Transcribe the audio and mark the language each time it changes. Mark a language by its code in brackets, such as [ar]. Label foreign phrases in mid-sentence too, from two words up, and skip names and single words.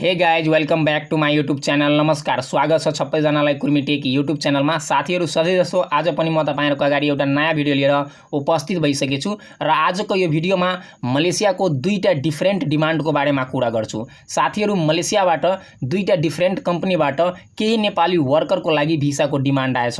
[en] Hey guys welcome back to my YouTube channel. [ne] नमस्कार, स्वागत छ सबैजनालाई कुर्मिटेक यूट्यूब चैनलमा। साथीहरू सधैँ जसो आज पनि म तपाईहरुको अगाडि एउटा नयाँ भिडियो लिएर उपस्थित भइसकेको छु र आजको यो भिडियोमा मलेसियाको दुईटा डिफरेन्ट डिमान्डको बारेमा कुरा गर्छु। साथीहरू, मलेसियाबाट दुईटा डिफरेन्ट कम्पनीबाट केही नेपाली वर्करको लागि भिसाको डिमान्ड आएछ।